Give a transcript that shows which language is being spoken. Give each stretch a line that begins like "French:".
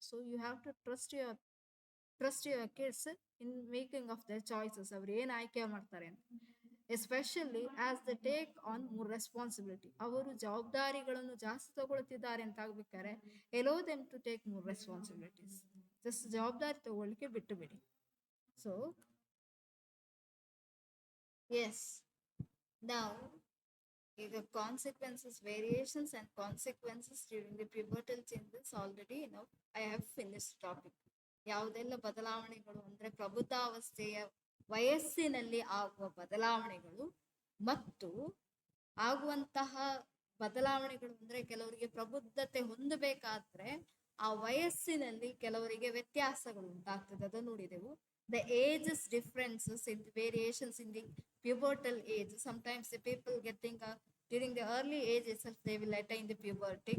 English: So you have to trust your kids in making of their choices.
Kannada: ಅವ್ರು ಏನ್ ಆಯ್ಕೆ ಮಾಡ್ತಾರೆ ಅಂತ.
English: especially as the take on more responsibility,
Kannada: ಅವರು ಜವಾಬ್ದಾರಿಗಳನ್ನು ಜಾಸ್ತಿ ತಗೊಳ್ತಿದ್ದಾರೆ ಅಂತ ಆಗ್ಬೇಕಾದ್ರೆ ಎಲೋ them to take more responsibilities. Just ಜವಾಬ್ದಾರಿ ತಗೊಳ್ಳಿಕ್ಕೆ ಬಿಟ್ಟು ಬಿಡಿ.
English: So yes, now ಈಗ consequences, variations and consequences during the pubertal changes, already I have finished topic.
Kannada: ಯಾವುದೆಲ್ಲ ಬದಲಾವಣೆಗಳು ಅಂದ್ರೆ ಪ್ರಬುದ್ಧಾವಸ್ಥೆಯ ವಯಸ್ಸಿನಲ್ಲಿ ಆಗುವ ಬದಲಾವಣೆಗಳು ಮತ್ತು ಆಗುವಂತಹ ಬದಲಾವಣೆಗಳು ಅಂದ್ರೆ ಕೆಲವರಿಗೆ ಪ್ರಬುದ್ಧತೆ ಹೊಂದಬೇಕಾದ್ರೆ ಆ ವಯಸ್ಸಿನಲ್ಲಿ ಕೆಲವರಿಗೆ ವ್ಯತ್ಯಾಸಗಳು ಉಂಟಾಗ್ತದೆ, ಅದನ್ನು ನೋಡಿದೆವು.
English: The ages differences in the variations in the pubertal age. Sometimes the people getting during the early age itself they will attain the puberty.